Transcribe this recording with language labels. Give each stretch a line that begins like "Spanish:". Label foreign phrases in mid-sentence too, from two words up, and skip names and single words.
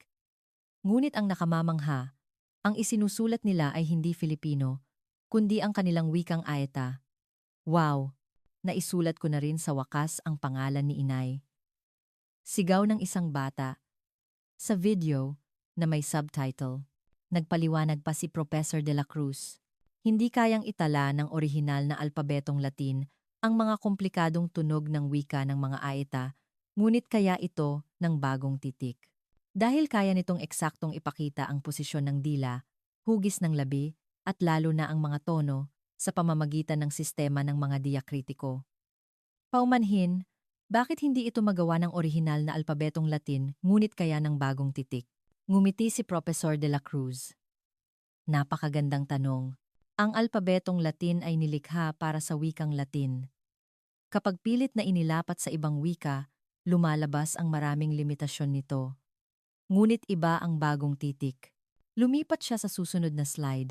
Filipino: Ngunit ang nakamamangha, ang isinusulat nila ay hindi Filipino, kundi ang kanilang wikang Aeta. Wow! Naisulat ko na rin sa wakas ang pangalan ni inay. Sigaw ng isang bata. Sa video, na may subtitle, nagpaliwanag pa si Professor de la Cruz. Hindi kayang itala ng orihinal na alpabetong Latin ang mga komplikadong tunog ng wika ng mga Aeta, ngunit kaya ito ng bagong titik. Dahil kaya nitong eksaktong ipakita ang posisyon ng dila, hugis ng labi, at lalo na ang mga tono sa pamamagitan ng sistema ng mga diakritiko. Paumanhin, bakit hindi ito magawa ng orihinal na alpabetong Latin ngunit kaya ng bagong titik? Ngumiti si Professor de la Cruz. Napakagandang tanong. Ang alpabetong Latin ay nilikha para sa wikang Latin. Kapag pilit na inilapat sa ibang wika, lumalabas ang maraming limitasyon nito. Ngunit iba ang bagong titik. Lumipat siya sa susunod na slide.